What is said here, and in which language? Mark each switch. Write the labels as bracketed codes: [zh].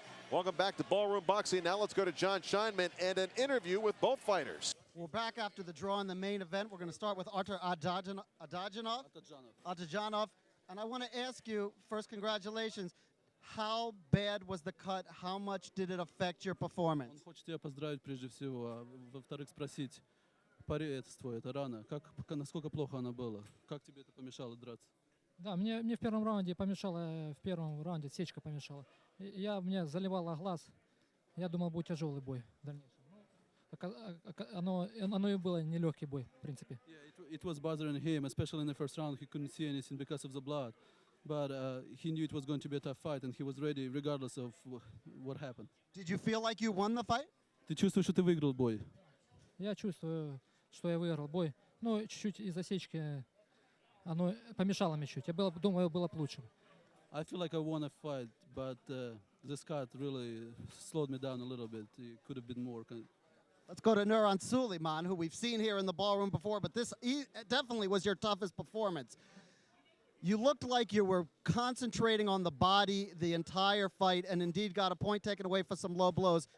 [en] Welcome back to Ballroom Boxing. Now let's go to Jon Scheinman and an interview with both fighters. We're back after the draw in the main event. We're going to start with Artur Atadklanov. And I want to ask you, first, congratulations. How bad was the cut? How much did it affect your performance? [ru] Он хочет тебя поздравить прежде всего, а во-вторых спросить, порез твой, это рана, насколько плохо она была? Как тебе это помешало драться? Да, мне в первом раунде помешало, в первом раунде сечка помешала. Мне заливало глаз. Я думал, будет тяжелый бой в дальнейшем. Оно и было нелегкий бой, в принципе. [en] Yeah, it was bothering him, especially in the first round. He couldn't see anything because of the blood. But he knew it was going to be a tough fight, and he was ready regardless of what happened. Did you feel like you won the fight? [ru] Ты чувствуешь, что ты выиграл бой? Я чувствую, что я выиграл бой. Но чуть-чуть из-за сечки оно помешало мне чуть. Я думаю, было бы лучше. [en] I feel like I won a fight, but this cut really slowed me down a little bit. It could have been more. Let's go to Nurhan Suleyman, who we've seen here in the Ballroom before, but this definitely was your toughest performance. You looked like you were concentrating on the body the entire fight and indeed got a point taken away for some low blows.